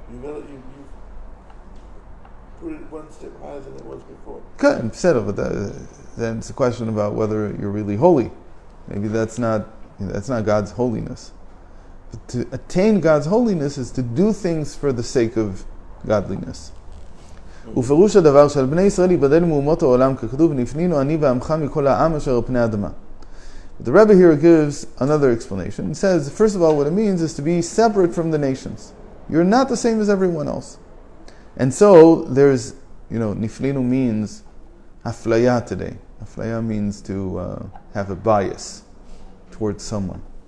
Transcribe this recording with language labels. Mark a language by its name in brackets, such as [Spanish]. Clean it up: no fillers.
[English] You put it one step higher than it was before. Good, settle. But then it's a question about whether you're really holy. Maybe that's not God's holiness. But to attain God's holiness is to do things for the sake of godliness. [Hebrew] ופירוש הדבר של בני ישראל ייבדל מאומות העולם ככתוב נפנינו אני ועמך מכל העם אשר על פני האדמה. [English] The Rebbe here gives another explanation. He says, first of all, what it means is to be separate from the nations. You're not the same as everyone else. And so there's, niflinu means aflaya today. Aflaya means to have a bias towards someone.